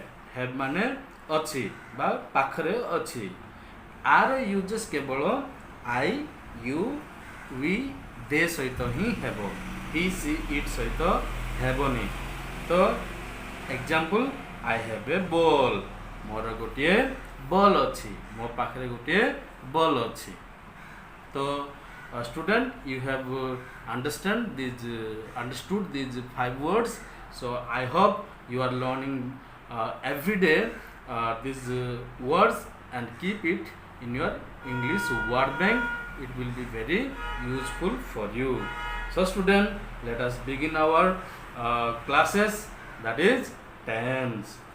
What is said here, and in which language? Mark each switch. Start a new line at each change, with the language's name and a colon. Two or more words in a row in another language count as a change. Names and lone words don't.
Odia: have ମାନେ ଅଛି ବା ପାଖରେ ଅଛି. ଆର ୟୁଜେସ କେବଳ
English: I, you, we, they
Odia: ସହିତ ହିଁ ହେବ.
English: he, she, it
Odia: ସହିତ ହେବନି. ତ ଏକ୍ଜାମ୍ପଲ,
English: I have a ball,
Odia: ମୋର ଗୋଟେ ବଲ୍ ଅଛି, ମୋ ପାଖରେ ଗୋଟେ ବଲ୍ ଅଛି.
English: तो student, you have understood these 5 words. So I hope you are learning every day these words and keep it in your English word bank. It will be very useful for you. So student, let us begin our classes, that is tense.